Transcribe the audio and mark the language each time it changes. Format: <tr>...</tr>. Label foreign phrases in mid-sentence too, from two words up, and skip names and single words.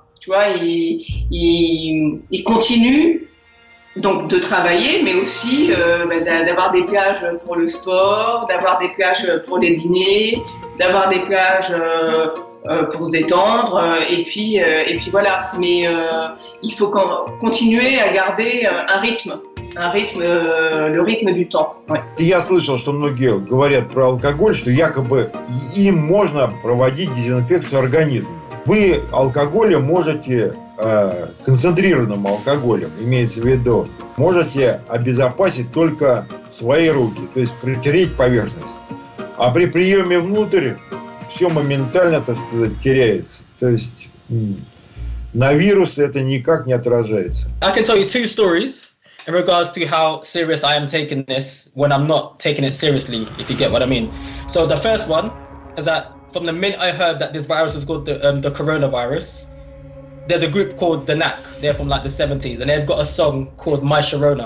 <fr>Tu vois, ils continuent donc de travailler, mais aussi d'avoir des plages pour le sport, d'avoir des plages pour les dîners, d'avoir des plages pour se détendre, et puis voilà. Mais il faut continuer à garder un rythme, le rythme du temps. Ouais.</fr> <ru>Я слышал, что многие говорят про алкоголь, что якобы им можно проводить дезинфекцию организма. Вы алкоголем можете, концентрированным алкоголем, имеется в виду, можете обезопасить только свои руки, то есть протереть поверхность. А при приеме внутрь все моментально, так сказать, теряется. То есть на вирусы это никак не отражается.</ru> <en>I can tell you two stories in regards to how serious I am taking this when I'm not taking it seriously, if you get what I mean. So the first one is that from the minute I heard that this virus is called the coronavirus, there's a group called the Knack. They're from like the 70s, and they've got a song called My Sharona.</en>